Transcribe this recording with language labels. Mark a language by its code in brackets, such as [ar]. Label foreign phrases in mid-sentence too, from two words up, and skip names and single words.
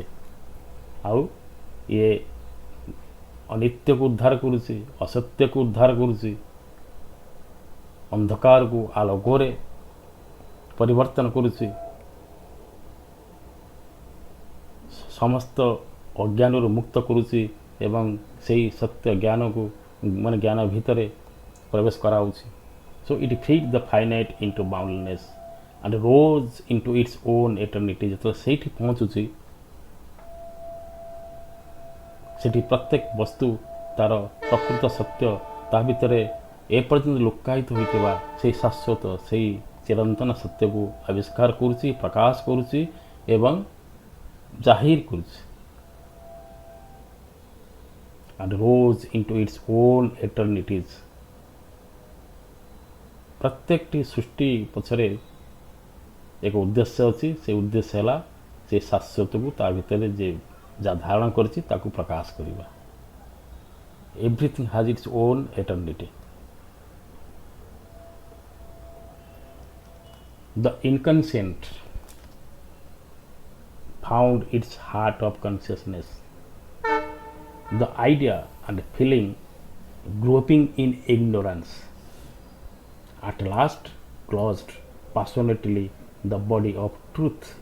[or] ଆଉ ଇଏ ଅନିତ୍ୟକୁ ଉଦ୍ଧାର କରୁଛି, ଅସତ୍ୟକୁ ଉଦ୍ଧାର କରୁଛି, ଅନ୍ଧକାରକୁ ଆଲୋକରେ ପରିବର୍ତ୍ତନ କରୁଛି, ସମସ୍ତ ଅଜ୍ଞାନରୁ ମୁକ୍ତ କରୁଛି ଏବଂ ସେଇ ସତ୍ୟ ଜ୍ଞାନକୁ ମାନେ ଜ୍ଞାନ ଭିତରେ ପ୍ରବେଶ କରାଉଛି। [en] So it freed the finite into boundlessness and rose into its own eternity। [or] ଯେତେବେଳେ ସେଇଠି ପହଞ୍ଚୁଛି, ସେଠି ପ୍ରତ୍ୟେକ ବସ୍ତୁ ତାର ପ୍ରକୃତ ସତ୍ୟ ତା ଭିତରେ ଏପର୍ଯ୍ୟନ୍ତ ଲୁକାୟିତ ହୋଇଥିବା ସେଇ ଶାଶ୍ୱତ ସେଇ ଚିରନ୍ତନ ସତ୍ୟକୁ ଆବିଷ୍କାର କରୁଛି, ପ୍ରକାଶ କରୁଛି ଏବଂ ଜାହିର କରୁଛି। [en] and rose into its own eternities। [or] ପ୍ରତ୍ୟେକଟି ସୃଷ୍ଟି ପଛରେ ଏକ ଉଦ୍ଦେଶ୍ୟ ଅଛି। ସେ ଉଦ୍ଦେଶ୍ୟ ହେଲା ସେ ଶାଶ୍ୱତକୁ ତା ଭିତରେ ଯେ ଯାହା ଧାରଣ କରିଛି ତାକୁ ପ୍ରକାଶ କରିବା। [en] Everything has its own eternity. The inconscient found its heart of consciousness, the idea and feeling groping in ignorance, at last closed passionately the body of truth.